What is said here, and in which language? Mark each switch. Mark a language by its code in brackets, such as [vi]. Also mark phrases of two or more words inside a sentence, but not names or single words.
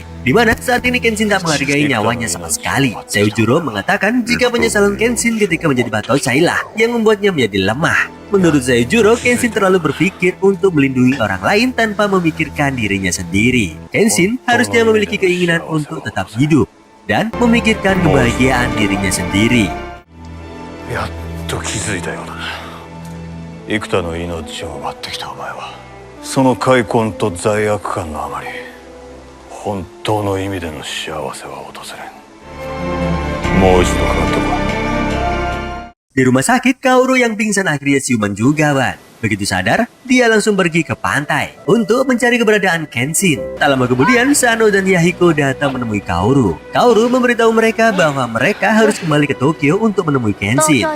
[id] Di mana saat ini Kenshin tak menghargai nyawanya sama sekali. Seijuro mengatakan jika penyesalan Kenshin ketika menjadi Batosai lah yang membuatnya menjadi lemah. Menurut Seijuro, Kenshin terlalu berpikir untuk melindungi orang lain tanpa memikirkan dirinya sendiri. Kenshin harusnya memiliki keinginan untuk tetap hidup dan memikirkan kebahagiaan dirinya sendiri. [ja] やっと気づいたようだな。幾多の命を奪ってきたお前は、その悔恨と罪悪感のあまり、本当の意味での幸せは訪れん。もう一度かかってこい。 [id] Di rumah sakit, Kaoru yang pingsan akhirnya siuman juga, Wan. Begitu sadar, dia langsung pergi ke pantai untuk mencari keberadaan Kenshin. Tak lama kemudian, Sano dan Yahiko datang menemui Kaoru. Kaoru memberitahu mereka bahwa mereka harus kembali ke Tokyo untuk menemui Kenshin.